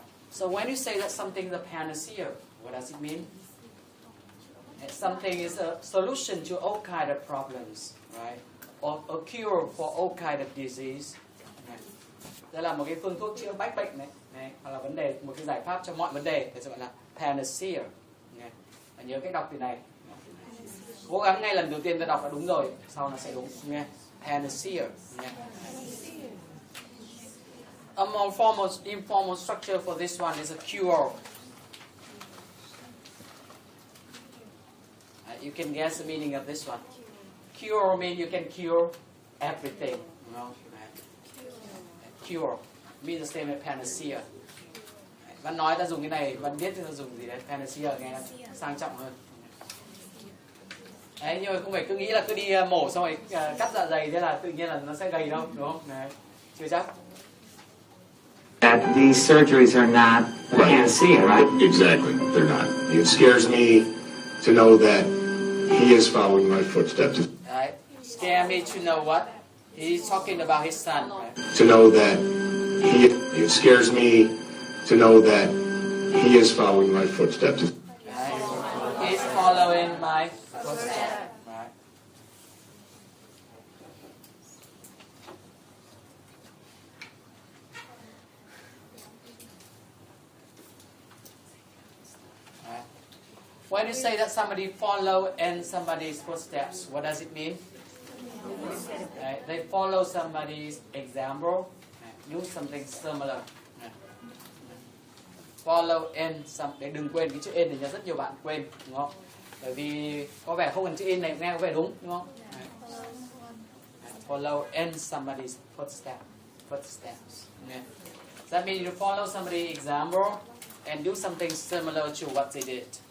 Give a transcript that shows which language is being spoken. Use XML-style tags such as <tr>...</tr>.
<en>So when you say that something is a panacea, what does it mean? Something is a solution to all kind of problems, right? Or a cure for all kind of disease. Right?</en> <vi>Đây là một cái phương thuốc chữa bách bệnh này, hoặc là vấn đề, một cái giải pháp cho mọi vấn đề, thì gọi là panacea. Và nhớ cách đọc từ này. Cố gắng ngay lần đầu tiên ta đọc là đúng rồi, sau là sẽ đúng. Nghe, panacea. Nghe.</vi> <en>A more formal, informal structure for this one is a cure. You can guess the meaning of this one. Cure means you can cure everything. You know? Cure means the same as panacea.</en> <vi>Bạn nói ta dùng cái này, bạn biết ta dùng gì đấy? Panacea nghe nó sang trọng hơn. Đấy, nhưng mà không phải cứ nghĩ là cứ đi mổ xong rồi cắt dạ dày thế là tự nhiên là nó sẽ gầy đâu, đúng không? Đấy, chưa chắc.</vi> <en>That these surgeries are not a panacea, right? Exactly. They're not. It scares me to know that he is following my footsteps. Right. Scare me to know what? He's talking about his son. Right? To know that it scares me to know that he is following my footsteps. Right. He's following my footsteps. Right. Right. When you say that somebody follow in somebody's footsteps, what does it mean? Right. They follow somebody's example, do something similar. Follow in something.</en> <vi>Đừng quên cái chữ in thì rất nhiều bạn quên, đúng không? Bởi vì có vẻ không cần chữ in này nghe có vẻ đúng, đúng không?</vi> <en>Follow in somebody's footsteps. Yeah. That means you follow somebody's example and do something similar to what they did.</en>